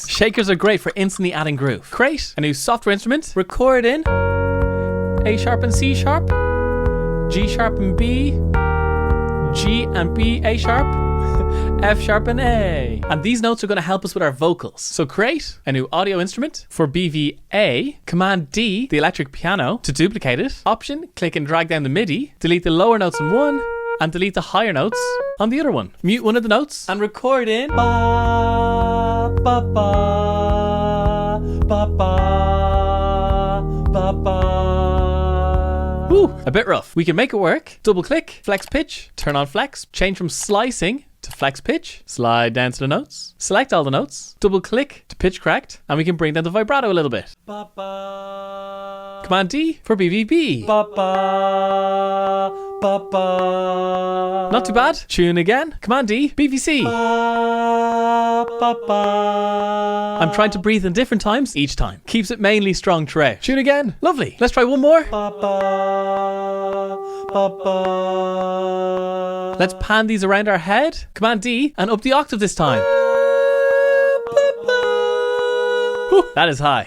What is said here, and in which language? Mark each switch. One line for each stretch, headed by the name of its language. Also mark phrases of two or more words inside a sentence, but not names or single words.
English: Shakers are great for instantly adding groove. Create a new software instrument, record in A sharp and C sharp, G sharp and B, G and B, A sharp, F sharp and A. And these notes are going to help us with our vocals. So create a new audio instrument for BVA, Command D, the electric piano, to duplicate it. Option, click and drag down the MIDI, delete the lower notes on one, and delete the higher notes on the other one. Mute one of the notes and record in ba, ba, ba, ba, ba, ba, ba. Ooh, a bit rough. We can make it work. Double click, flex pitch, turn on flex, change from slicing to flex pitch, slide down to the notes, select all the notes, double click to pitch correct, and we can bring down the vibrato a little bit. Ba, ba. Command D for BVB. Ba, ba, ba, ba. Not too bad. Tune again. Command D, BVC. Ba, ba, ba. I'm trying to breathe in different times each time. Keeps it mainly strong throughout. Tune again. Lovely. Let's try one more. Ba, ba, ba, ba. Let's pan these around our head. Command D and up the octave this time. Whew, that is high.